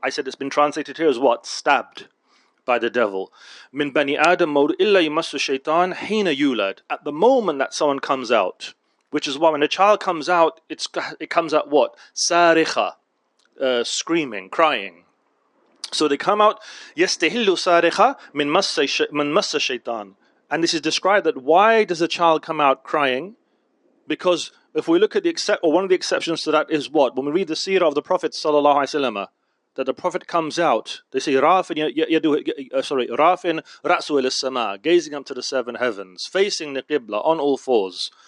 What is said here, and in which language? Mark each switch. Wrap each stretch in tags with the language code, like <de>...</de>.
<en>I said it's been translated here as what? Stabbed by the devil.</en> <ar>من بني آدم مولود إلا يمسه الشيطان حين يولد,</ar> <en>at the moment that someone comes out, which is why when a child comes out, it comes out what?</en> <ar>سارخة,</ar> <en>screaming, crying. So they come out,</en> <ar>يَسْتَهِلُّ صَارِخًا مِنْ مَسَّ الشَّيْطَانِ.</ar> <en>And this is described that why does a child come out crying? Because if we look at one of the exceptions to that is what? When we read the seerah of the Prophet ﷺ, that the Prophet comes out, they say</en> <ar>رَافٍ رَأْسُهُ إِلَى السَّمَاءِ,</ar> <en>gazing up to the seven heavens, facing the Qibla, on all fours.</en>